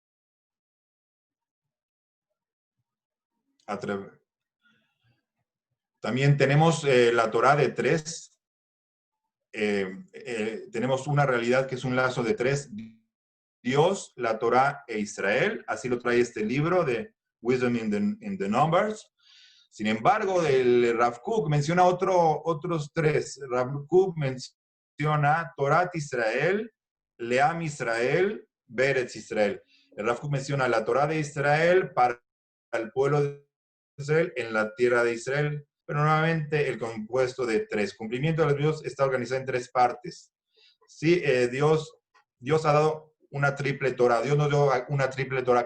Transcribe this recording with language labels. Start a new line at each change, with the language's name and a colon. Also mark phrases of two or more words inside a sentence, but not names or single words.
Spanish: También tenemos la Torá de 3. Tenemos una realidad que es un lazo de 3. Dios, la Torá e Israel. Así lo trae este libro de Wisdom in the Numbers. Sin embargo, el Rav Kook menciona otros 3.
Hebrew: Rav Kook menciona תורת ישראל לעם ישראל בארץ ישראל.
Spanish: El Rav Kook menciona la Torá de Israel para el pueblo de Israel en la tierra de Israel, pero nuevamente el compuesto de 3. Cumplimiento de los Dios está organizado en 3 partes. Sí, Dios ha dado una triple Torá. Dios nos dio una triple Torá.